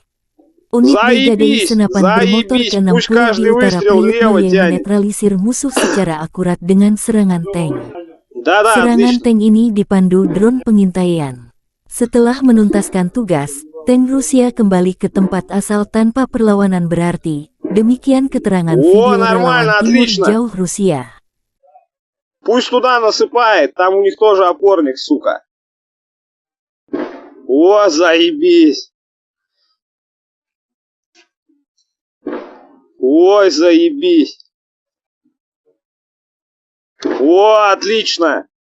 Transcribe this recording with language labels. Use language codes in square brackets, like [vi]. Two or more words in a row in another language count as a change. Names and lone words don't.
[id] Unit brigade senapan bermotor ke-60 di utara Pripyat menetralisir musuh secara akurat dengan serangan tank. Serangan tank ini dipandu drone pengintaian. Setelah menuntaskan tugas, tank Rusia kembali ke tempat asal tanpa perlawanan berarti. Demikian keterangan video [ru] нормально, [id] relawan Timur [ru] отлично. [id] Jauh Rusia. [ru] Пусть туда насыпает, там у них тоже опорник, сука. О, заебись. Ой, заебись. О, отлично.